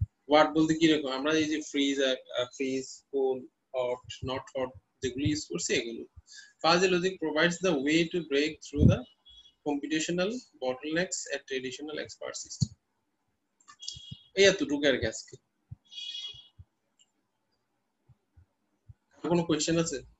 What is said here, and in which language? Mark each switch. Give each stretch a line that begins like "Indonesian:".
Bangla: Word বলতে কি রকম, আমরা এই যে fridge, full, hot, not hot যেগুলো ইউজ করছি এগুলো।
English: Fuzzy logic provides the way to break through the computational bottlenecks at traditional expert system.
Bangla: এই এতটুকু আর কি আজকে। কোনো কোয়েশ্চেন আছে?